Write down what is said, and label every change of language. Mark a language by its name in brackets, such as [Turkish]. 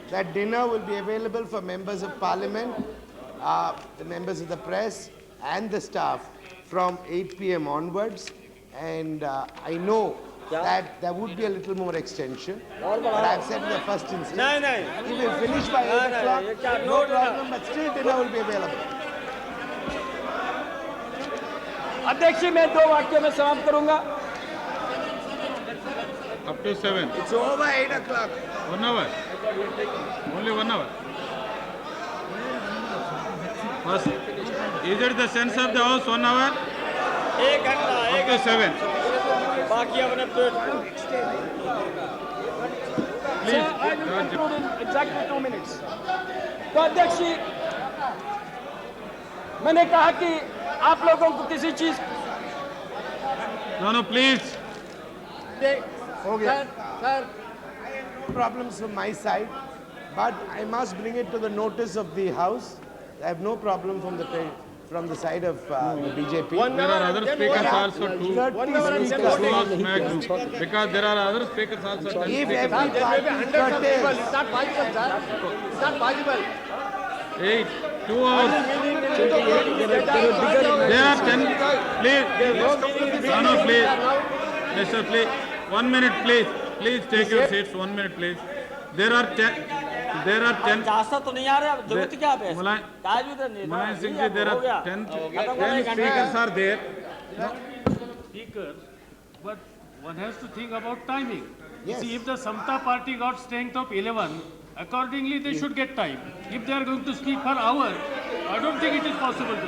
[English] that dinner will be available for members of Parliament, the members of the press and the staff from 8 p.m. onwards. And I know that there would be a little more extension, but I've said in the first instance, if we finish by 8 o'clock, no problem, but still dinner will be available. [Hindi] अध्यक्ष, मैं 2 वाक्यों में समाप्त करूंगा। [English] Up to 7. It's over 8 o'clock. 1 hour. Only 1 hour. First, is it the sense of the House 1 hour? [Hindi] 1 घंटा, [English] Up to 7. [Hindi] बाकी अपने [English] Sir, I will conclude in exactly 2 minutes. [Hindi] तो अध्यक्ष, मैंने कहा कि आप लोगों को किसी चीज [English] No, please. Sir, problems from my side, but I must bring it to the notice of the House. I have no problem from the side of the BJP. There are other speakers also too. 30 speakers. Because there are other speakers also. If every party curtails, It's not possible, sir. It's not possible. 8, 2 hours. There are 10. Please. No, please. Mr. Please. 1 minute, please. Please take your seats. 1 minute, please. There are 10. [Hindi] जासा तो नहीं आ रहा, जरूरत क्या है? [English] Mulayam Singh ji, there are 10 speakers are there. Speaker, but one has to think about timing. Yes. See, if the Samta party got strength of 11, accordingly they should get time. If they are going to speak per hour, I don't think it is possible to do.